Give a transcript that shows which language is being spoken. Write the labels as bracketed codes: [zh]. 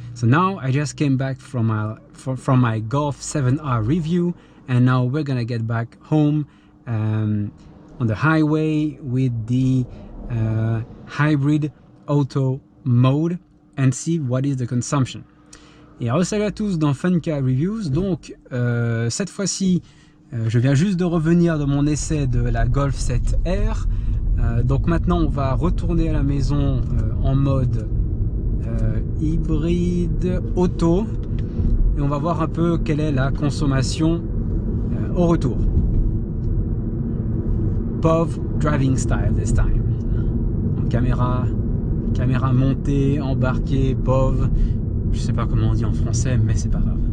[en] So now I just came back from my Golf 7R review, and now we're gonna get back home on the highway with the hybrid auto mode and see what is the consumption. [fr] Et alors salut à tous dans Fun Car Reviews. Donc cette fois-ci je viens juste de revenir de mon essai de la Golf 7R. Donc maintenant on va retourner à la maison en mode hybride auto et on va voir un peu quelle est la consommation au retour. [en] POV driving style this time. [fr] Donc, caméra montée, embarquée, POV. Je sais pas comment on dit en français, mais c'est pas grave.